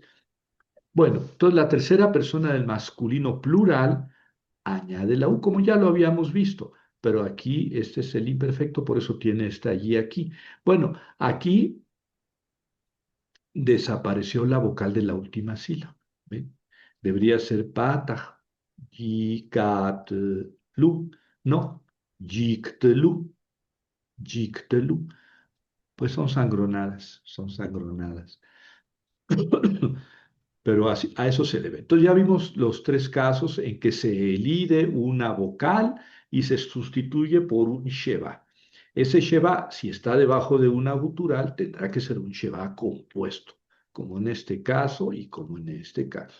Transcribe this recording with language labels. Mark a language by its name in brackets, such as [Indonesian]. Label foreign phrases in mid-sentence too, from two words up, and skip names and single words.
[Spanish] Bueno, entonces la tercera persona del masculino plural añade la U, como ya lo habíamos visto, pero aquí este es el imperfecto, por eso tiene esta y aquí. Bueno, aquí desapareció la vocal de la última sílaba. ¿Ven? Debería ser patah, yikatlu, no, [Hebrew] יִקְטְלוּ יִקְטְלוּ. [Spanish] Pues son sangronadas, son sangronadas. Pero así, a eso se debe. Entonces ya vimos los tres casos en que se elide una vocal y se sustituye por un sheva. Ese sheva, si está debajo de una gutural, tendrá que ser un sheva compuesto, como en este caso y como en este caso.